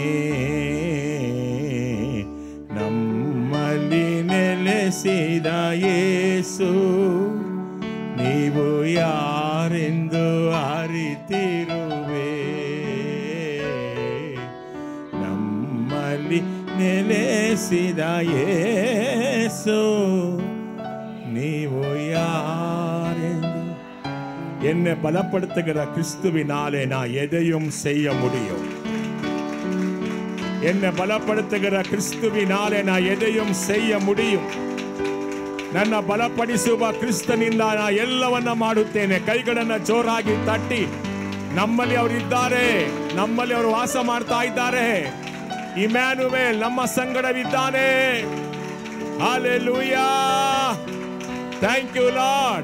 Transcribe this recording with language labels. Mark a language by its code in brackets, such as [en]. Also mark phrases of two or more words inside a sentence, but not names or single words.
[kn] ನಮ್ಮಲ್ಲಿ ನೆಲೆಸಿದ ಯೇಸು, ನೀವು ಯಾರೆಂದು ಅರಿತಿರುವೆ. ನಮ್ಮಲ್ಲಿ ನೆಲೆಸಿದ ಯೇಸು, ನೀವು [ta] யாரென்று என்னை பலப்படுத்துகிற கிறிஸ்துவினாலே நான் எதையும் செய்ய முடியும். என்னை பலப்படுத்துகிற கிறிஸ்துவினாலே நான் எதையும் செய்ய முடியும். [kn] ನನ್ನ ಬಲಪಡಿಸುವ ಕ್ರಿಸ್ತನಿಂದ ನಾ ಎಲ್ಲವನ್ನ ಮಾಡುತ್ತೇನೆ. ಕೈಗಳನ್ನು ಜೋರಾಗಿ ತಟ್ಟಿ, ನಮ್ಮಲ್ಲಿ ಅವರು ಇದ್ದಾರೆ, ನಮ್ಮಲ್ಲಿ ಅವರು ವಾಸ ಮಾಡ್ತಾ ಇದ್ದಾರೆ. ಇಮ್ಯಾನುವೇಲ್ ನಮ್ಮ ಸಂಗಡವಿದ್ದಾನೆ. ಹಲ್ಲೆಲೂಯಾ, [en] Thank you Lord.